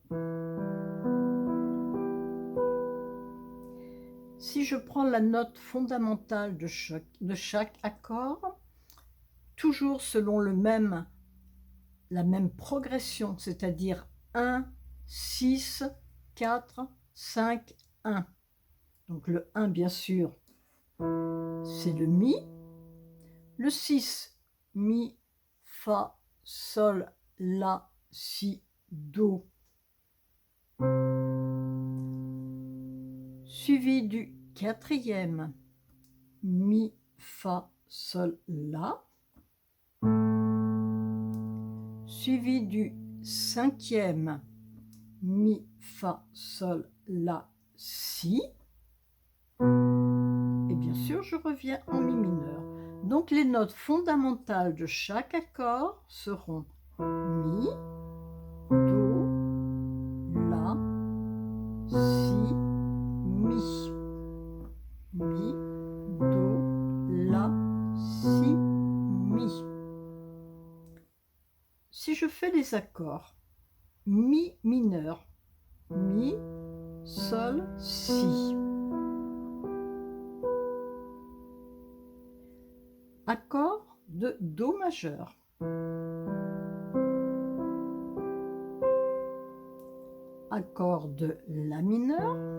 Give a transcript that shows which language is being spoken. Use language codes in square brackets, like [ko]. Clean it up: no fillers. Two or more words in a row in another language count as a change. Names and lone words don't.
[fr] Si je prends la note fondamentale de chaque accord, toujours selon la même progression, c'est-à-dire 1, 6, 4, 5, 1. Donc le 1, bien sûr, c'est le mi. Le 6, mi, fa, sol, la, si, do. Suivi du quatrième, mi, fa, sol, la. Suivi du cinquième, mi, fa, sol, la, si. Et bien sûr, je reviens en mi mineur. Donc les notes fondamentales de chaque accord seront mi, do, la, si, mi. Mi, do, la, si, mi. Si je fais les accords mi mineur, mi, sol, si. Accord de do majeur. Accord de la mineur.